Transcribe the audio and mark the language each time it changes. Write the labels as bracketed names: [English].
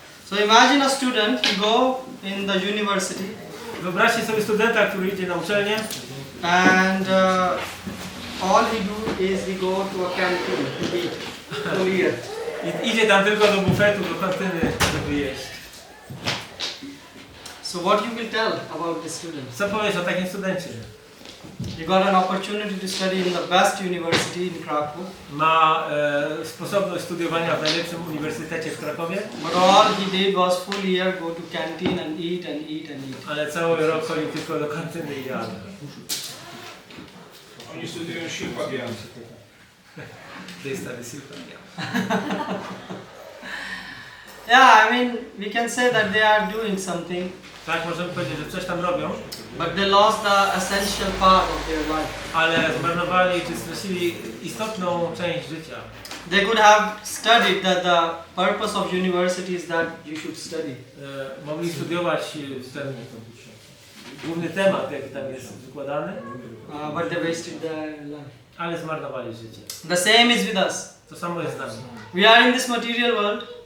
[English] So imagine a student, he go in the university [Polish] Wyobraźcie sobie studenta, który idzie na uczelnię [English] and all he do is he go to a canteen to eat whole year. [Polish] i idzie tam tylko do bufetu, do kantyny, żeby jeść. [English] So what you will tell about this student? [Polish] Co powiesz o takim studencie? [English] He got an opportunity to study in the best university in Kraków, [Polish] Ma sposobność studiowania w najlepszym uniwersytecie w Krakowie, [English] but all he did was full year go to canteen and eat and eat and eat. [Polish] ale cały rok chodził tylko do kantyny i jadł. Oni studiują silpagian. To jest stary silpagian. [English] Yeah, I mean, we can say that they are doing something, [Polish] Tak, możemy powiedzieć, że coś tam robią, [English] but they lost the essential part of their life. [Polish] ale zmarnowali czy stracili istotną część życia. [English] They could have studied that the purpose of university is that you should study. [Polish] Mogli studiować ten główny temat, jaki tam jest wykładany, [English] But they wasted their life. [Polish] ale zmarnowali życie. [English] The same is with us. [Polish] To samo jest z nami. [English] We are in this material world